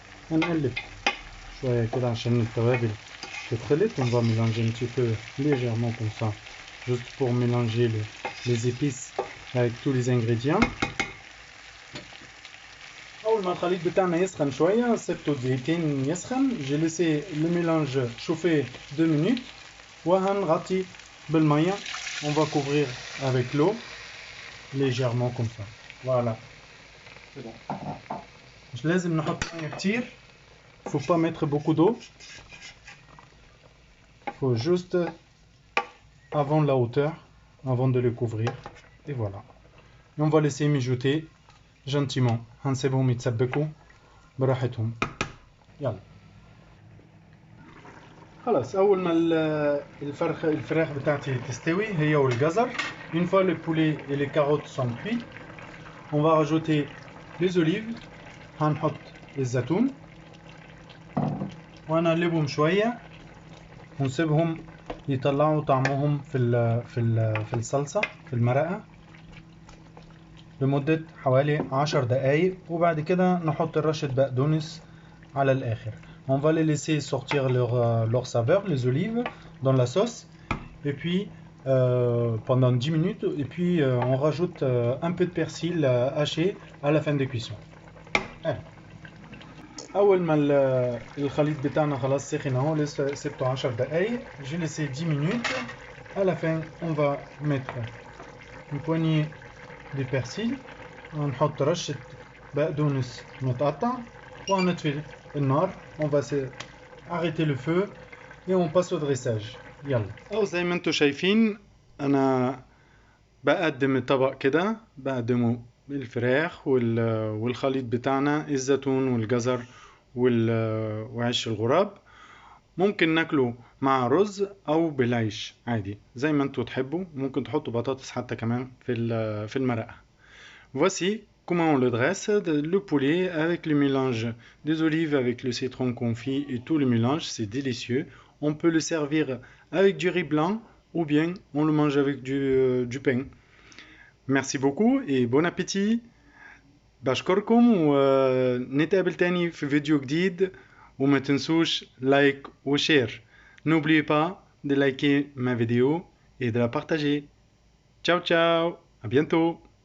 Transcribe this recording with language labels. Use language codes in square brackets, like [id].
[ar] هنقلب شوية كده عشان التوابل تتخلط. [fr] On va mélanger un petit peu légèrement comme ça, juste pour mélanger les épices avec tous les ingrédients. [ar] أول ما الخليط بتاعنا يسخن شوية سبته دقيقتين يسخن. [fr] J'ai laissé le mélange chauffer 2 minutes. [ar] وهنغطي بالمية. [fr] On va couvrir avec l'eau légèrement comme ça. Voilà. C'est bon. [ar] مش لازم نحط مية كتير. [fr] Faut pas mettre beaucoup d'eau. Faut juste avant la hauteur, avant de le couvrir. Et voilà. Et on va laisser mijoter gentiment. [ar] هنسيبهم يتسبكوا براحتهم. يلا. خلاص أول ما الفراخ بتاعتي تستوي هي والجزر. [fr] Une fois le poulet et les carottes sont cuits, on va rajouter les olives. [ar] هنحط الزيتون وهنقلبهم شوية ونسيبهم يطلعوا طعمهم في الصلصة في المرقة لمدة حوالي 10 دقايق، وبعد كده نحط رشة بقدونس على الآخر. [fr] On va les laisser sortir leur saveur, les olives, dans la sauce, et puis pendant 10 minutes, et puis on rajoute un peu de persil haché à la fin de cuisson. [ar] أول ما الخليط بتاعنا خلاص سخن اهو، لسه سبته 10 دقايق. [fr] J'ai laissé 10 minutes. À la fin, on va mettre une poignée de persil. [ar] ونحط رشة بقدونس متقطع وهنطفي النار. [fr] On va arrêter le feu et on passe au dressage. [ar] يلا. أو زي ما انتم شايفين أنا بقدم الطبق كده، بقدمه بالفراخ والخليط بتاعنا، الزيتون والجزر وعيش الغراب. ممكن ناكله مع رز او بالعيش عادي زي ما انتوا تحبوا. ممكن تحطوا بطاطس حتى كمان في المرقة. [fr] Voici comment on le dresse, le poulet avec le mélange des olives avec le citron confit et tout le mélange, c'est délicieux. On peut le servir avec du riz blanc ou bien on le mange avec du pain. Merci beaucoup et bon appétit. [ar] بشكركم ونتقابل تاني في فيديو جديد، وما تنسوش لايك وشير. [fr] N'oubliez pas de liker ma vidéo et de la partager. Ciao ciao, à bientôt.